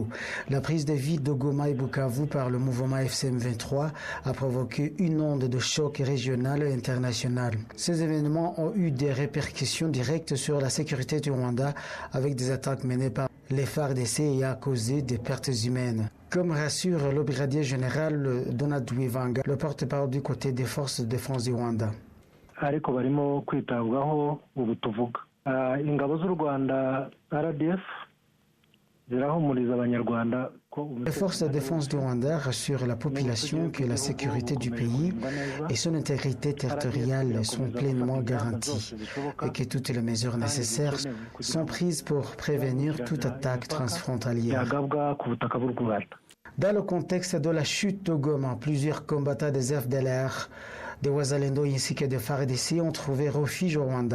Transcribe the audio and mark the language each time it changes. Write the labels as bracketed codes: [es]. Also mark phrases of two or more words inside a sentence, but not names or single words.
[fr] La prise de ville de Goma et Bukavu par le mouvement FCM23 a provoqué une onde de choc régional et international. Ces événements ont eu des répercussions directes sur la sécurité du Rwanda avec des attaques menées par les FARDC et a causé des pertes humaines. Comme rassure le brigadier général Donald Wivanga, le porte-parole du côté des forces de défense du Rwanda. [rw] Ariko barimo kwitabwaho ubu tuvuga ingabo z'u Rwanda RDF zirahumuriza abanyarwanda. [fr] Les forces de défense du Rwanda rassurent la population que la sécurité du pays et son intégrité territoriale sont pleinement garanties et que toutes les mesures nécessaires sont prises pour prévenir toute attaque transfrontalière. Dans le contexte de la chute de Goma, plusieurs combattants des FDLR, des Wazalendo ainsi que des FARDC ont trouvé refuge au Rwanda.